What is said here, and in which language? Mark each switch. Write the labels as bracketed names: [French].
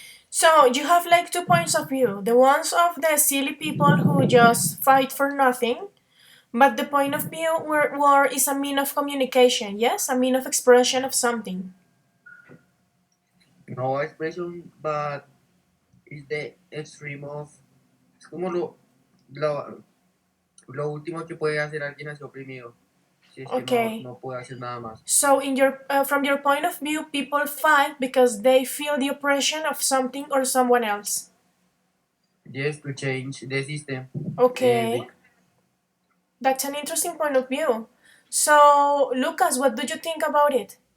[English] So you have like two points of view. The ones of the silly people who just fight for nothing, but the point of view where war is a mean of communication, yes? A mean of expression of something. No expression, but it's the extreme of. [Spanish] Es como lo último que puede hacer alguien así oprimido. Si es que [English] Okay. [Spanish] no puede hacer nada más. [English] So in your from your point of view, people fight because they feel the oppression of something or someone else. Yes, to change the system. Okay. That's an interesting point of view. So, Lucas, what do you think about it?